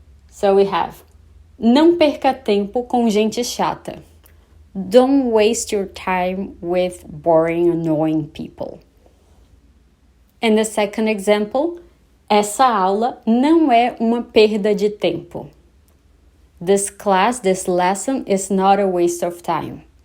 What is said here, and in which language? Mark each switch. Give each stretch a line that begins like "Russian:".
English: So we have
Portuguese: não perca tempo com gente chata.
English: Don't waste your time with boring, annoying people. And the second example,
Portuguese: essa aula não é uma perda de tempo.
English: This class, this lesson is not a waste of time.